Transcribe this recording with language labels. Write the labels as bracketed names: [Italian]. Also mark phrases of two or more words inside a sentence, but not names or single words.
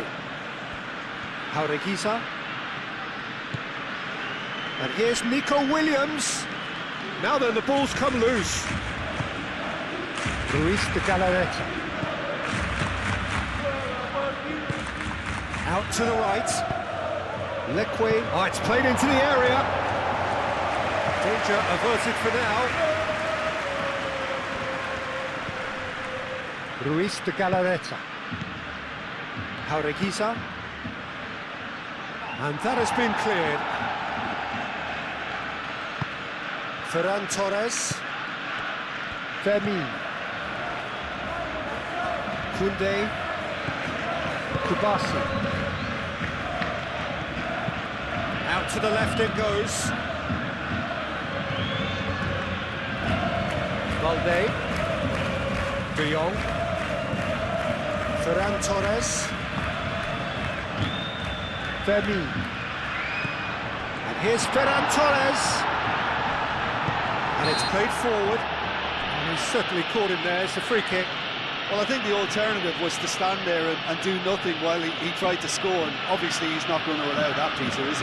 [English] Jaureguiza. And here's Nico Williams. Now then, the ball's come loose. Ruiz de Galarreta. Out to the right. Leque. Oh, it's played into the area. Danger averted for now. Ruiz de Galarreta. Jaureguiza. And that has been cleared. Ferran Torres. Fermin. Koundé. Kubasi. Out to the left it goes. Valde. De Jong. Ferran Torres. Fermin. And here's Ferran Torres. And it's played forward. And he's certainly caught him there. It's a free kick. Well, I think the alternative was to stand there and do nothing while he tried to score, and obviously he's not going to allow that, Peter, is he?